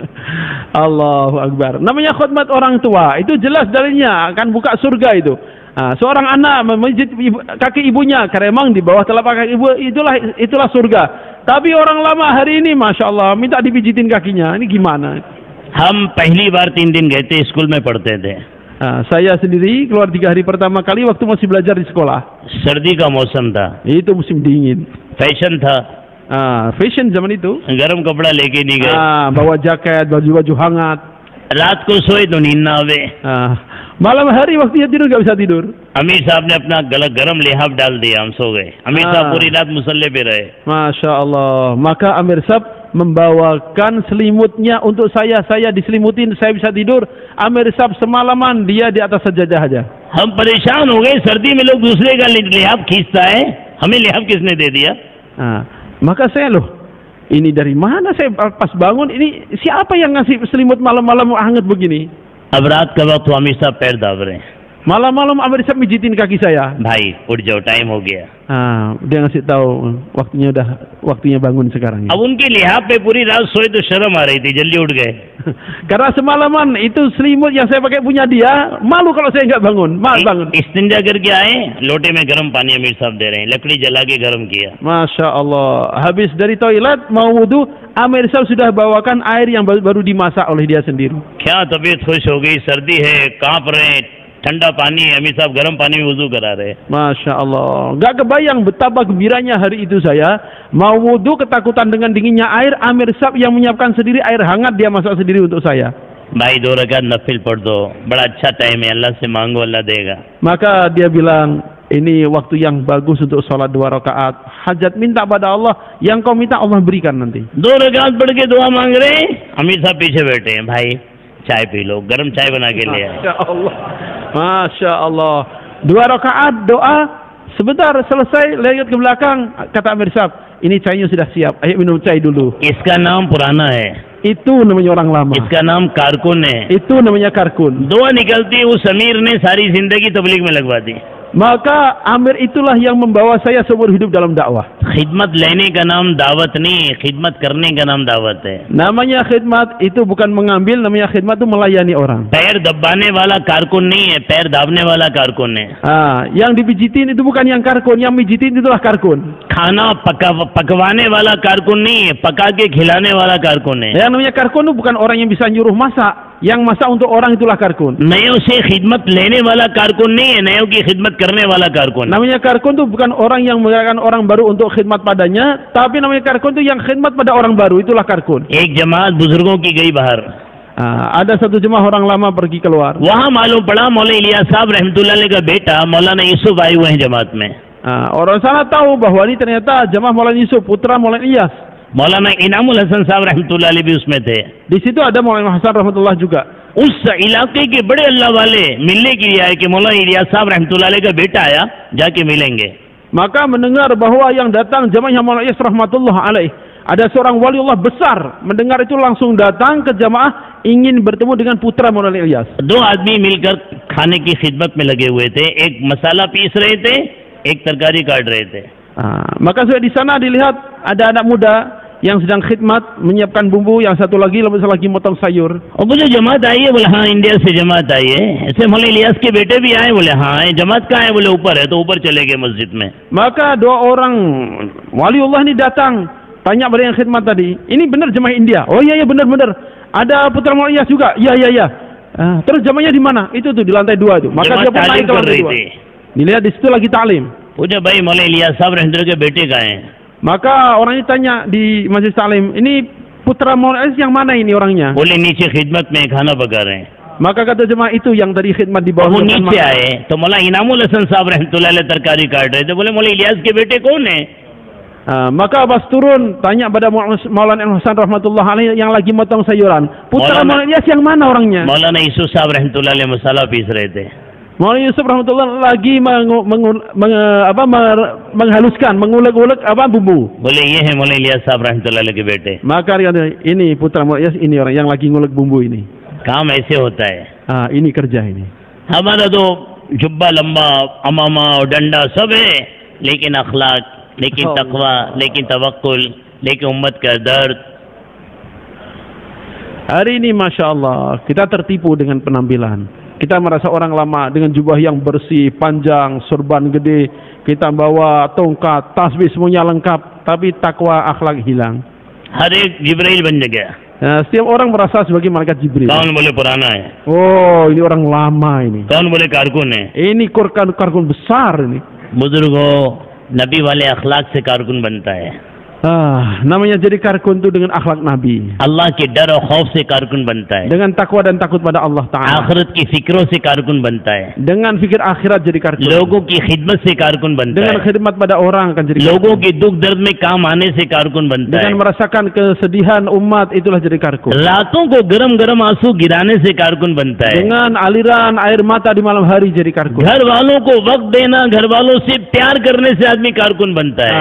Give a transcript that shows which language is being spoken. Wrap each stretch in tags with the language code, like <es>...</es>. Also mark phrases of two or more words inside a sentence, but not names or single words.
<ar>الله أكبر.</ar> <id>Namanya khidmat orang tua, itu jelas dalilnya akan buka surga itu. Seorang anak memijit kaki ibunya, karena memang di bawah telapak kaki ibu itulah surga. Tapi orang lama hari ini,</id> <ar>ما شاء الله,</ar> <id>minta dipijitin kakinya. Ini gimana?</id> <hi>हम पहली बार 3 दिन गए थे, स्कूल में पढ़ते थे।</hi> <id>Saya sendiri keluar 3 hari pertama kali waktu masih belajar di sekolah.</id> <hi>सर्दी का मौसम था,</hi> <id>Itu musim dingin.</id> <hi>फैशन था,</hi> <id>Fashion zaman itu.</id> <hi>गरम कपड़ा लेके नहीं गए।</hi> <id>Bawa jaket, baju-baju hangat.</id> <hi>रात को सोए तो नींद ना आवे।</hi> <id>Malam hari waktunya tidur nggak bisa tidur.</id> <hi>अमीर साहब ने अपना गरम लिहाफ डाल दिया, हम सो गए। अमीर साहब पूरी रात मुसल्ले पे रहे।</hi> <ar>ما شاء الله.</ar> <id>Maka Amir Sab membawakan selimutnya untuk saya. Saya diselimutin, saya bisa tidur. Amir Sab semalaman dia di atas sajadah aja.</id> <hi>हम परेशान हो गए, सर्दी में लोग दूसरे का लिहाफ खींचता है, हमें लिहाफ किसने दे दिया?</hi> <id>Maka saya loh, ini dari mana saya pas bangun, ini siapa yang ngasih selimut malam-malam hangat begini?</id> <hi>अब रात का वक्त तो अमीर साहब पैर दाब रहे हैं।</hi> <id>Malam-malam Amir Sab mijitin kaki saya.</id> <hi>भाई उठ जाओ, टाइम हो गया।</hi> <id>Dia ngasih tahu waktunya bangun sekarang.</id> <hi>अब उनके लिहाफ पे पूरी रात सोए तो शर्म आ रही थी, जल्दी उठ गए।</hi> <id>Karena semalaman itu selimut yang saya pakai punya dia, malu kalau saya nggak bangun. Bangun.</id> <hi>इस्तिंजा करके आए, लोटे में गर्म पानी अमीर साहब दे रहे हैं, लकड़ी जला के गर्म किया।</hi> <ar>ما شاء الله.</ar> <id>Habis dari toilet mau wudu, Amir Sab sudah bawakan air yang baru dimasak oleh dia sendiri.</id> <hi>क्या तबीयत खुश हो गई, सर्दी है, कांप रहे हैं, ठंडा पानी है, अमीर साहब गर्म पानी में वुजू करा रहे हैं।</hi> <ar>ما شاء الله.</ar> <id>Gak kebayang betapa gembiranya hari itu saya. Mau wudu ketakutan dengan dinginnya air, Amir Sab yang menyiapkan sendiri air hangat, dia masak sendiri untuk saya.</id> <hi>भाई 2 रकात नफिल पढ़ दो, बड़ा अच्छा टाइम है, अल्लाह से मांगो, अल्लाह देगा।</hi> <id>Maka dia bilang, Ini waktu yang bagus untuk sholat 2 rakaat. Hajat minta pada Allah, yang kau minta Allah berikan nanti.</id> <hi>2 रकात पढ़ के दुआ मांग रहे हैं, अमीर साहब पीछे बैठे हैं, भाई चाय पी लो, गरम चाय बना के ले आए।</hi> <ar>ما شاء الله، ما شاء الله.</ar> <id>2 rakaat doa, sebentar selesai, lihat ke belakang, kata Amir Sahab, ini cainya sudah siap, ayo minum cai dulu.</id> <hi>इसका नाम पुराना है,</hi> <id>Itu namanya orang lama.</id> <hi>इसका नाम कारकुन है।</hi> <id>Itu namanya karkun.</id> <hi>दुआ निकलती उस अमीर ने सारी जिंदगी तबलीग में लगवा दी।</hi> <id>Maka Amir itulah yang membawa saya seumur hidup dalam dakwah.</id> <hi>खिदमत लेने का नाम दावत नहीं है, खिदमत करने का नाम दावत है।</hi> <id>Namanya khidmat itu bukan mengambil, namanya khidmat itu melayani orang.</id> <hi>पैर दबाने वाला कारकुन नहीं है, पैर दाबने वाला कारकुन है।</hi> <id>Yang dipijitin itu bukan yang karkun, yang mijitin itulah karkun.</id> <hi>खाना पकवाने वाला कारकुन नहीं है, पका के खिलाने वाला कारकुन है।</hi> <id>Yang namanya karkun itu bukan orang yang bisa nyuruh masak, yang masak untuk orang itulah karkun.</id> <hi>नयों से खिदमत लेने वाला कारकुन नहीं है, नयों की खिदमत करने वाला कारकुन।</hi> <id>Namanya karkun itu bukan orang yang menggunakan orang baru untuk khidmat padanya, tapi namanya karkun itu yang khidmat pada orang baru, itulah karkun.</id> <hi>एक जमात बुजुर्गों की गई बाहर,</hi> <id>Ada satu jemaah orang lama pergi keluar.</id> <hi>वहाँ मालूम पड़ा मौलाना इलियास साहब</hi> <ar>رحمة الله عليه</ar> <hi>का बेटा मौलाना यूसुफ आए हुए हैं जमात में।</hi> <id>Orang sana tahu bahwa ini ternyata jemaah Maulana Yusuf, putra Maulana Ilyas.</id> <hi>मौलाना इनामुल हसन साहब</hi> <ar>رحمة الله عليه</ar> <hi>भी उसमें थे।</hi> <id>Di situ ada Maulana Hasan rahmatullah juga.</id> <hi>उस इलाके के बड़े अल्लाह वाले मिलने के लिए आए कि मौलाना इलियास साहब</hi> <ar>رحمة الله عليه</ar> <hi>का बेटा आया, जाके मिलेंगे।</hi> <id>Maka mendengar bahwa yang datang jemaahnya Maulana Ilyas</id> <ar>رحمة الله عليه,</ar> <id>ada seorang waliullah besar, mendengar itu langsung datang ke jamaah ingin bertemu dengan putra Maulana Ilyas.</id> <hi>2 आदमी मिलकर खाने की खिदमत में लगे हुए थे, एक मसाला पीस रहे थे, एक तरकारी काट रहे थे।</hi> <id>Maka sudah di sana dilihat ada anak muda yang sedang khidmat menyiapkan bumbu, yang satu lagi motong sayur.</id> <hi>और वो जो जमात आई है बोले हाँ इंडिया से जमात आई है। ऐसे मौलाना इलियास के बेटे भी आए, बोले हाँ जमात कहाँ है, बोले ऊपर है, तो ऊपर चले गए मस्जिद में।</hi> <id>Maka 2 orang waliullah ini datang, tanya pada yang khidmat tadi, ini benar jemaah India? Oh iya benar. Ada putra Maulana Ilyas juga? Iya. Terus jemaahnya di mana? Itu tuh di lantai 2 itu. Maka dia pun naik ke lantai 2. Dilihat di situ lagi taklim.</id> <hi>पूछा भाई मौलाना इलियास साहब रहमतुल्लाह के बेटे कहाँ हैं?</hi> <id>Maka orang ini tanya di majlis taklim, ini putra Maulana Ilyas yang mana ini orangnya?</id> <hi>बोले नीचे खिदमत में खाना पका रहे हैं।</hi> <id>Maka kata jemaah itu yang tadi khidmat di bawah.</id> <hi>वो नीचे आए तो मौलाना इनामुल हसन साहब</hi> <ar>رحمة الله عليه</ar> <hi>तरकारी काट रहे थे, बोले मौलाना इलियास के बेटे कौन है?</hi> <id>Maka pas turun tanya pada Maulana Hasan</id> <ar>رحمة الله عليه</ar> <id>yang lagi motong sayuran, putra Maulana Ilyas yang mana orangnya?</id> <hi>मौलाना यूसुफ साहब</hi> <ar>رحمة الله عليه</ar> <hi>मसाला पीस रहे थे।</hi> <id>Maulana Yusuf rahmatullah lagi menghaluskan, mengulek-ulek bumbu.</id> <hi>बोले ये है मौलाना इलियास साहब</hi> <ar>رحمة الله عليه</ar> <hi>के बेटे।</hi> <id>Maka dia kata, ini putra Maulana Ilyas, ini orang yang lagi ngulek bumbu ini.</id> <hi>काम ऐसे होता है।</hi> <id>Ini kerja ini.</id> <hi>हमारा तो जुब्बा लंबा, अमामा और डंडा सब है, लेकिन अखलाक, लेकिन तकवा, लेकिन तवक्कुल, लेकिन उम्मत का दर्द।</hi> <id>Hari ini</id> <ar>ما شاء الله</ar> <id>kita tertipu dengan penampilan. Kita merasa orang lama dengan jubah yang bersih, panjang, sorban gede, kita bawa tongkat, tasbih semuanya lengkap, tapi takwa akhlak hilang.</id> <hi>हर एक जिब्राइल बन गया।</hi> <id>Setiap orang merasa sebagai malaikat Jibril.</id> <hi>कौन बोले पुराना है?</hi> <id>Oh, ini orang lama ini.</id> <hi>कौन बोले कारकुन है?</hi> <id>Ini karkun besar ini.</id> <hi>बुजुर्गों, नबी वाले अखलाक से कारकुन बनता है।</hi> <id>Namanya jadi karkun itu dengan akhlak Nabi.</id> <hi>अल्लाह के डर और खौफ से कारकुन बनता है।</hi> <id>Dengan takwa dan takut pada Allah Ta'ala.</id> <hi>आखिरत की फिक्रों से कारकुन बनता है।</hi> <id>Dengan fikir akhirat jadi karkun.</id> <hi>लोगों की खिदमत से कारकुन बनता</hi> <id>Dengan</id> <hi>है।</hi> <id>khidmat pada orang akan jadi karkun.</id> <hi>लोगों के दुख दर्द में काम आने से कारकुन बनता</hi> <id>Dengan</id> <hi>है।</hi> <id>merasakan kesedihan umat itulah jadi karkun.</id> <hi>रातों को गरम गरम आंसू गिराने से कारकुन बनता है।</hi> <id>Dengan aliran air mata di malam hari jadi karkun.</id> <hi>घर वालों को वक्त देना, घर वालों से प्यार करने से आदमी कारकुन बनता है।</hi>